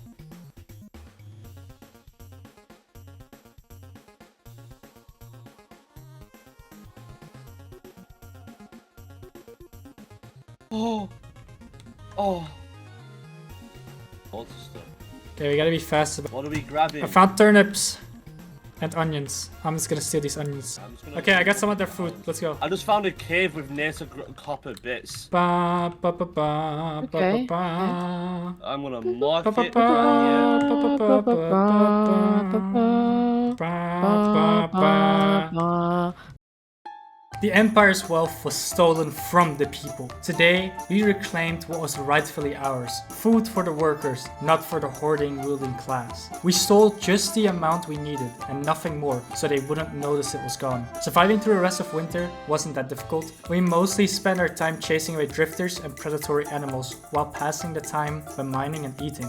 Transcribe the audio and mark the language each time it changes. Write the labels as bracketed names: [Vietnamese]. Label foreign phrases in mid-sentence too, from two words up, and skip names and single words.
[English] Oh! Oh! Hold still. Okay, we gotta be fast about. What are we grabbing? I found turnips and onions. I'm just gonna steal these onions. I'm just gonna- Okay, I got some of their food. Let's go. I just found a cave with native copper bits. Ba ba ba ba ba Okay, ba ba. I'm gonna mark Ba ba it ba right ba ba ba ba ba ba. The Empire's wealth was stolen from the people. Today, we reclaimed what was rightfully ours. Food for the workers, not for the hoarding ruling class. We stole just the amount we needed and nothing more, so they wouldn't notice it was gone. Surviving through the rest of winter wasn't that difficult. We mostly spent our time chasing away drifters and predatory animals while passing the time by mining and eating.